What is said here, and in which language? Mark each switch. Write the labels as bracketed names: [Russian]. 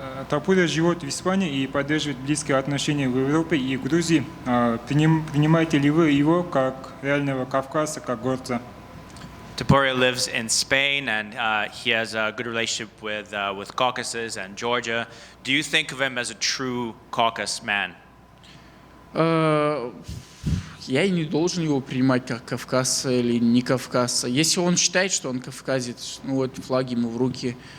[Russian] Топурия живет в Испании и поддерживает близкие отношения в Европе и Грузии. Принимаете ли вы его как реального кавказца, как горца? [English] Topuria lives in Spain, and he has a good relationship with Caucasus and Georgia. Do you think of him as a true Caucasus man? [Russian] Я и не должен его принимать как кавказца или не кавказца. Если он считает, что он кавказец, ну вот флаг ему в руки.